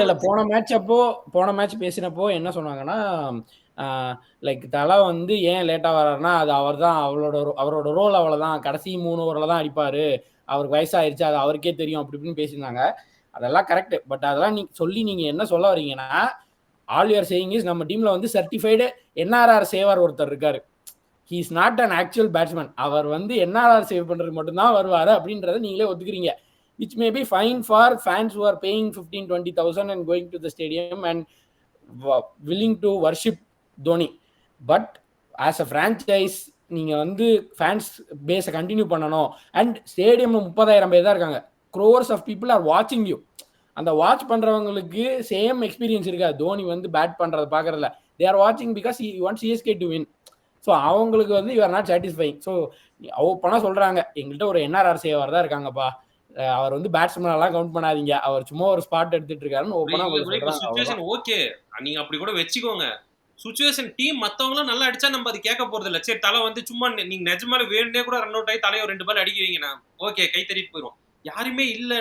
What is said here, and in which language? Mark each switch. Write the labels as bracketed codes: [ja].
[ta] இல்ல போன மேட்ச் பேசினப்போ என்ன சொன்னாங்கன்னா, லைக் தலை வந்து ஏன் லேட்டா வர்றாருன்னா அது அவர்தான், அவரோட ரோல் அவ்வளவுதான், கடைசி 3 ஓவர்ல தான் அடிப்பாரு, அவருக்கு வயசாயிருச்சு, அது அவருக்கே தெரியும், அப்படி இப்படின்னு பேசியிருந்தாங்க. அதெல்லாம் கரெக்ட். பட் அதெல்லாம் நீங்க என்ன சொல்ல வரீங்கன்னா, [en] all you are saying is [ta] நம்ம டீம்ல வந்து சர்டிஃபைடு என்ஆர்ஆர் சேவர் ஒருத்தர் இருக்காரு. [en] He is not an actual batsman. [ta] அவர் வந்து என்ஆர்ஆர் சேவ் பண்றதுக்கு மட்டும்தான் வருவாரு அப்படின்றத நீங்களே ஒத்துக்கிறீங்க. [en] which may be fine for fans who are paying 15,000-20,000 and going to the stadium and willing to worship Dhoni. But as a franchise [ta] நீங்க வந்து fans பேஸை continue பண்ணணும். அண்ட் ஸ்டேடியம் 30,000 பேர் தான் இருக்காங்க. [en] crores of people are watching you. [ta] அந்த watch பண்றவங்களுக்கு same experience இருக்காது தோனி வந்து பேட் பண்றதை பார்க்கறதுல. [en] they are watching because he wants CSK to win. [ta] So அவங்களுக்கு வந்து [en] you are not satisfying. [ta] So ஓப்பனா சொல்றாங்க, எங்கள்கிட்ட ஒரு என்ஆர்ஆர் சேவர் தான் இருக்காங்கப்பா, அவர் வந்து பேட்ஸ்மேன் எல்லாம் கவுண்ட் பண்ணாதீங்க, அவர் சும்மா ஒரு ஸ்பாட் எடுத்துட்டு இருக்காருன்னு ஓப்பனா சிச்சுவேஷன். ஓகே நீங்க அப்படி கூட வெச்சுக்கோங்க. சிச்சுவேஷன் டீம் மத்தவங்களும் நல்லா அடிச்சா நம்ம அது கேட்க போறது இல்ல. சரி தலை வந்து சும்மா நீங்க நிஜமால வேணுனே கூட ரன் அவுட் ஆகி தலையை 2 பால் அடிக்குவீங்க, ஓகே கை தட்டிட்டு போயிடும். யாருமே இல்ல.